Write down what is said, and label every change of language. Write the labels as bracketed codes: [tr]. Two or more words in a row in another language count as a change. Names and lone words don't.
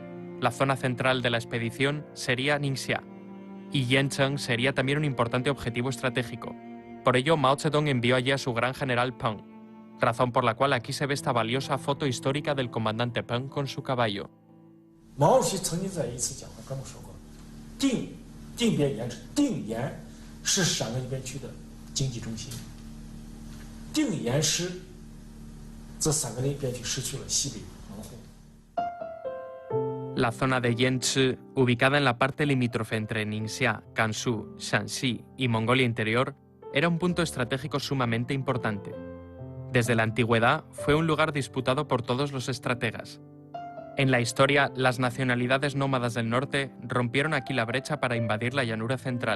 [es] La zona central de la expedición sería Ningxia, y Yancheng sería también un importante objetivo estratégico. Por ello, Mao Zedong envió allí a su gran general Peng, razón por la cual aquí se ve esta valiosa foto histórica del comandante Peng con su caballo. [zh] Mao Zedong 曾经在一次讲话跟我说过，定边延迟，定延是陕甘边区的经济中心，定延失，则陕甘边区失去了西北防护。 [es] La zona de Yanchi, ubicada en la parte limítrofe entre Ningxia, Gansu, Shanxi y Mongolia Interior, era un punto estratégico sumamente importante. Desde la antigüedad fue un lugar disputado por todos los estrategas. En la historia, las nacionalidades nómadas del norte rompieron aquí la brecha para invadir la llanura central.